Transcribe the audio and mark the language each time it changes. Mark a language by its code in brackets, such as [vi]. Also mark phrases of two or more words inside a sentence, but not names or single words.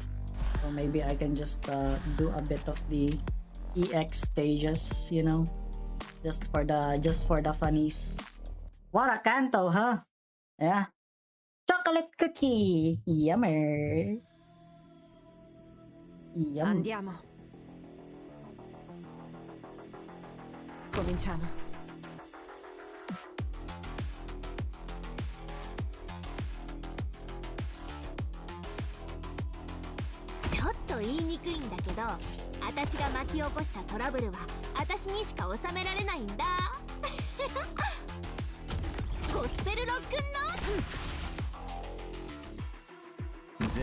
[en] So maybe I can just do a bit of the EX stages, you know. Just for the funnies. What a Kanto, huh? Yeah. Chocolate cookie! Yummer! Yum. [it] Andiamo. Cominciamo. [ja] ちょっと言いにくいんだけど、私が巻き起こしたトラブルは私にしか収められないんだ。ゴスペルロックンロール。